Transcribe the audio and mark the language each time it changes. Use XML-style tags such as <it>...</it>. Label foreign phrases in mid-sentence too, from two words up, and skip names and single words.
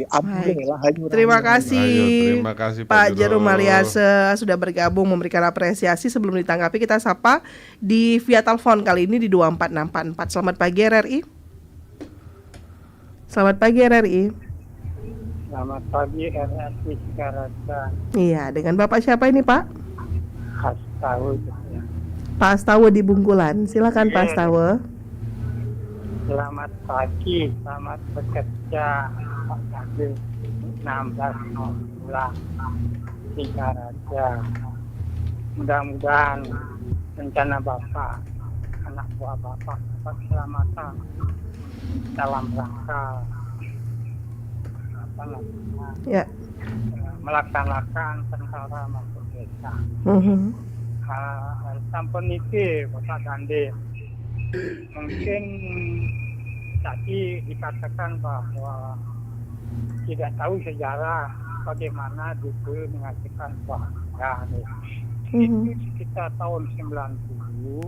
<id>Terima kasih Pak Jero Maliarse sudah bergabung memberikan apresiasi. Sebelum ditanggapi, kita sapa di via telepon kali ini di 24644. Selamat pagi RRI. Selamat pagi RRI. Selamat pagi RRI Cikarasa. Iya, dengan Bapak siapa ini Pak? Hastawa. Pak Astawa di Bungkulan. Silakan Pak Astawa. Selamat pagi, selamat bekerja Pak Kadil. Tiga Raja. Mudah-mudahan rencana Bapak, anak buah Bapak dapat keselamatan dalam rangka Ya. melaksanakan tentara masuk desa.</id> <jv>Sampun iki</jv> <id>Bapak Dandi, mungkin tadi dikatakan bahwa tidak tahu sejarah bagaimana dulu mengajukan warga. Itu sekitar tahun 90,</id>